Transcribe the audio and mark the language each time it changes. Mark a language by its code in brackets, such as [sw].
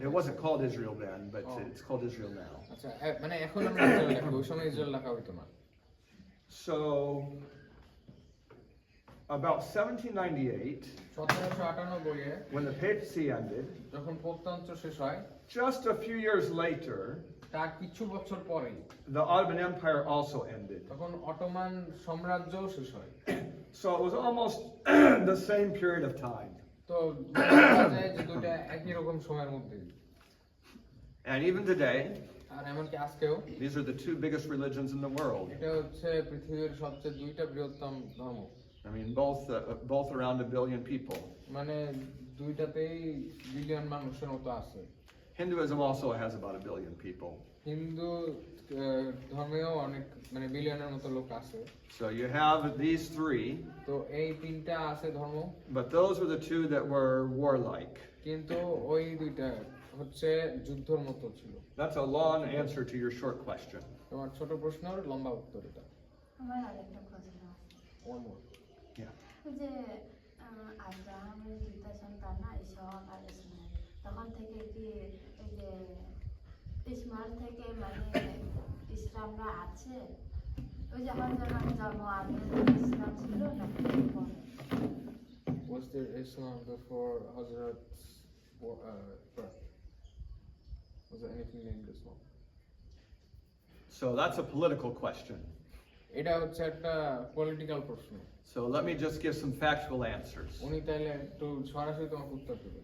[en] It wasn't called Israel then, but it's called Israel now. [bn] আচ্ছা, মানে এখন আমরা ইসরায়েল লেখা, ওই সময় ইসরায়েল লেখা হইতো না। [en] So, about 1798, [bn] 1798 [en] when the papacy ended, [bn] যখন পোপতন্ত্র শেষ হয়, [en] just a few years later, [bn] তার কিছু বছর পরেই [en] the Ottoman Empire also ended. [bn] তখন অটোমান সাম্রাজ্যও শেষ হয়। [en] So it was almost the same period of time. [bn] তো বলা যায় যে দুইটা একই রকম সময়ের মধ্যে। [en] And even today, [bn] আর এমনকি আজকেও [en] these are the two biggest religions in the world. [bn] এটা হচ্ছে পৃথিবীর সবচেয়ে দুইটা বৃহত্তম ধর্ম। [en] I mean, both around 1 billion people. [bn] মানে দুইটাতেই বিলিয়ন মানুষের মতো আছে। [en] Hinduism also has about 1 billion people. [bn] Hindu ধর্মেও অনেক মানে বিলিয়নের মতো লোক আছে। [en] So you have these three. [bn] তো এই তিনটা আছে ধর্ম। [en] But those were the two that were warlike. [bn] কিন্তু ওই দুইটা হচ্ছে যুদ্ধের মতো ছিল। [en] That's a long answer to your short question. [bn] তোমার ছোট প্রশ্নের লম্বা উত্তর এটা। আমার আরেকটা প্রশ্ন আছে। [en] One more. Yeah. [bn] যে আব্রাহামের দুইটা সন্তান না, ইসহাক আর ইসমাইল, তখন থেকে কি এই যে ইসমাইল থেকে মানে ইসলামরা আছে? ওই যে হযরত জন্ম আগে ইসলাম ছিল নাকি পরে? [en] Was there Islam before Hazrat's birth? Was there anything named Islam? So that's a political question. [bn] এটা হচ্ছে একটা পলিটিক্যাল প্রশ্ন। [en] So let me just give some factual answers. [bn] উনি তাইলে একটু সরাসরি তোমাকে উত্তর দেবেন।